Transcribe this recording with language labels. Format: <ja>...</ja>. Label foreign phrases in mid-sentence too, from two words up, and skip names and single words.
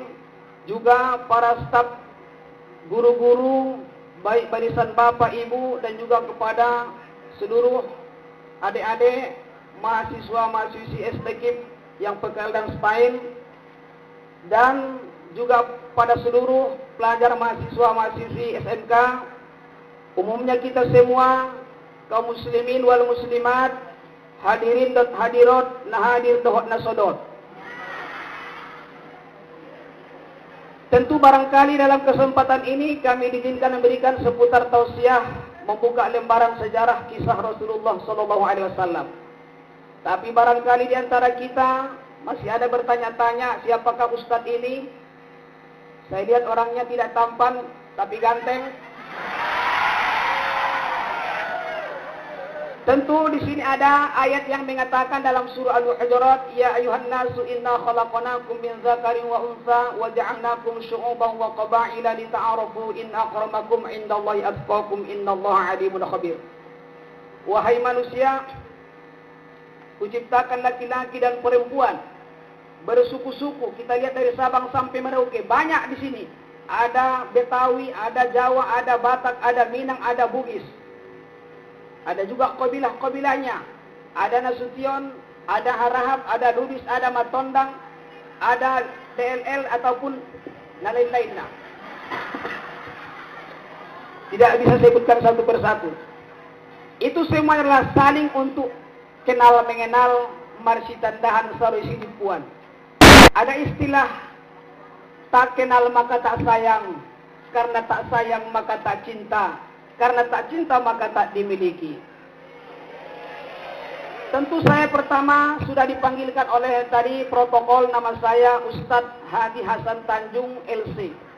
<id>juga para staf guru-guru, baik barisan Bapak Ibu dan juga kepada seluruh adik-adik mahasiswa-mahasiswi STKIP yang PKL dan SPAIN, dan juga pada seluruh pelajar mahasiswa-mahasiswi SMK, umumnya kita semua kaum</id> <ar>المسلمين والمسلمات,</ar> <id>hadirin dan hadirat,</id> <btm>nahadir dohot nasodot.</btm> <id>Tentu barangkali dalam kesempatan ini kami diizinkan memberikan seputar tausiah membuka lembaran sejarah kisah Rasulullah SAW. Tapi barangkali di antara kita masih ada bertanya-tanya siapakah Ustadz ini? Saya lihat orangnya tidak tampan tapi ganteng. Tentu di sini ada ayat yang mengatakan dalam surah Al-Hujurat,</id> <ar>يا أيها الناس إنا خلقناكم من ذكر وأنثى وجعلناكم شعوبا وقبائل لتعارفوا إن أكرمكم عند الله أتقاكم إن الله عليم خبير.</ar> <id>Wahai manusia, kuciptakan laki-laki dan perempuan bersuku-suku. Kita lihat dari Sabang sampai Merauke, banyak di sini. Ada Betawi, ada Jawa, ada Batak, ada Minang, ada Bugis. Ada juga kabilah-kabilahnya. Ada Nasution, ada Harahap, ada Lubis, ada Matondang, ada DLL ataupun lain-lainnya. Tidak bisa sebutkan satu persatu. Itu semua adalah saling untuk kenal mengenal,</id> <btm>marsi tandahan sarusi dipuan.</btm> <id>Ada istilah tak kenal maka tak sayang, karena tak sayang maka tak cinta, karena tak cinta maka tak dimiliki. Tentu saya pertama sudah dipanggilkan oleh tadi protokol, nama saya Ustadz Hadi Hasan Tanjung LC.</id>